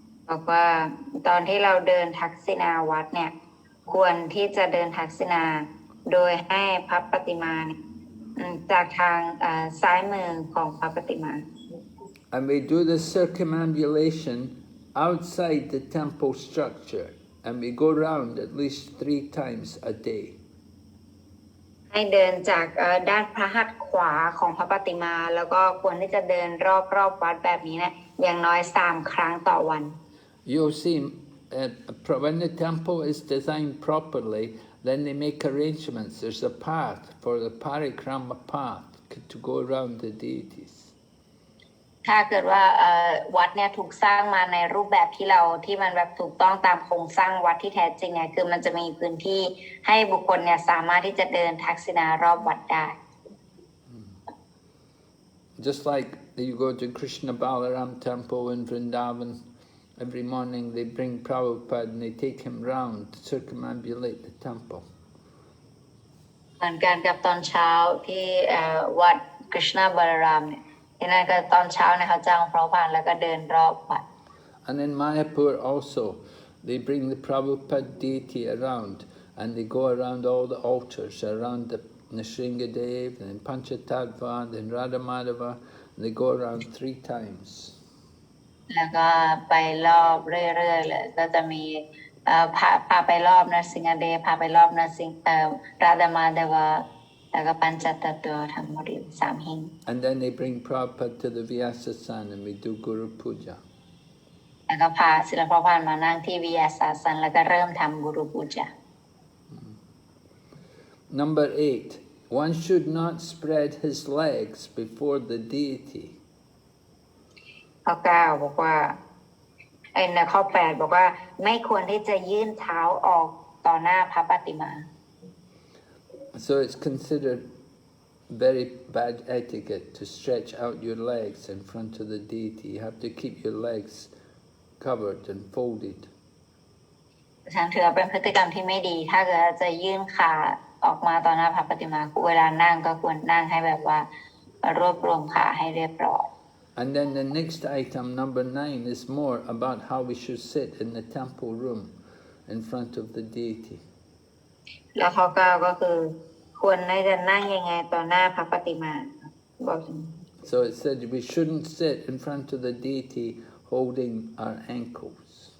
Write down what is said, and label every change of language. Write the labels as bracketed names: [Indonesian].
[Thai] บอกว่าตอนที่เราเดินทักษิณาวัดเนี่ยควรที่จะเดินทักษิณาโดยให้พระปฏิมาเนี่ยจากทางซ้ายมือของพระปฏิมา [English] And we do the circumambulation outside the temple structure, and we go round at least 3 times a day. [Thai] ให้เดินจากด้านพระหัตถ์ขวาของพระปฏิมาแล้วก็ควรที่จะเดินรอบวัดแบบนี้นะอย่างน้อย3 ครั้งต่อวัน [English] You'll see, when the temple is designed properly, then they make arrangements. There's a path for the parikrama path to go around the deities. [Thai] ถ้าเกิดว่าวัดเนี่ยถูกสร้างมาในรูปแบบที่มันแบบถูกต้องตามโครงสร้างวัดที่แท้จริงเนี่ยคือมันจะมีพื้นที่ให้บุคคลเนี่ยสามารถที่จะเดินทักษิณารอบวัดได้ [English] Just like you go to Krishna Balaram temple in Vrindavan, every morning they bring Prabhupada and they take him round to circumambulate the temple. [Thai] เหมือนกันกับตอนเช้าที่วัดกฤษณบารารามเนี่ยที่นั่นก็ตอนเช้าเนี่ยเขาจ้างพระพานแล้วก็เดินรอบวัด [English] And in Mayapur also, they bring the Prabhupada deity around and they go around all the altars, around the Nrsingadev, and Panchatattva, and Radhamadava, and they go around 3 times. [Thai] แล้วก็ไปรอบเรื่อยๆเลยก็จะมีพาไปรอบนรสิงหเดชพาไปรอบนรสิงราดามาเดวะ แล้วก็ปัญจตตัวทั้งหมด3 หิ้ง [English] And then they bring Prabhupada to the Vyasasan and we do Guru Puja. [Thai] แล้วก็พาศิลปภาพมานั่งที่วิยาศาสันแล้วก็เริ่มทำกุรุปูจา [English] Number 8, one should not spread his legs before the deity. [Thai] ข้อ 9 บอกว่าในข้อ 8 บอกว่าไม่ควรที่จะยื่นเท้าออกต่อหน้าพระปฏิมา [English] So it's considered very bad etiquette to stretch out your legs in front of the deity. You have to keep your legs covered and folded. [Thai] ฉันถือเป็นพฤติกรรมที่ไม่ดีถ้าเกิดจะยื่นขาออกมาต่อหน้าพระปฏิมาเวลานั่งก็ควรนั่งให้แบบว่ารวบรวมขาให้เรียบร้อย [English] And then the next item, number 9, is more about how we should sit in the temple room in front of the deity. [Thai] แล้วข้อ 9 ก็คือควรจะนั่งยังไงต่อหน้าพระปฏิมาบอก [English] So it said we shouldn't sit in front of the deity holding our ankles.